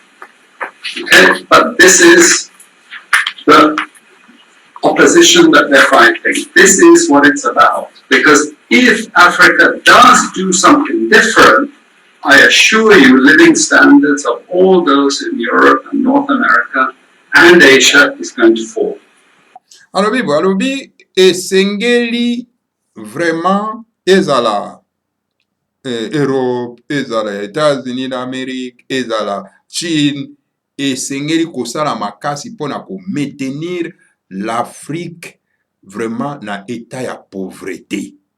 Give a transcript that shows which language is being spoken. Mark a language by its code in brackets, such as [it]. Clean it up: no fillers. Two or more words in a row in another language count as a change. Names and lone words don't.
[en] Okay, but this is the opposition that they're fighting. This is what it's about. Because if Africa does do something different, I assure you living standards of all those in Europe and North America and Asia is going to fall. [ln] Alobi esengeli vraiment ezala Europe, ezala États-Unis d'Amérique, ezala Chine, esengeli kosala makasi pona ko [fr] maintenir l'Afrique [ln] vraiment na état ya pauvreté.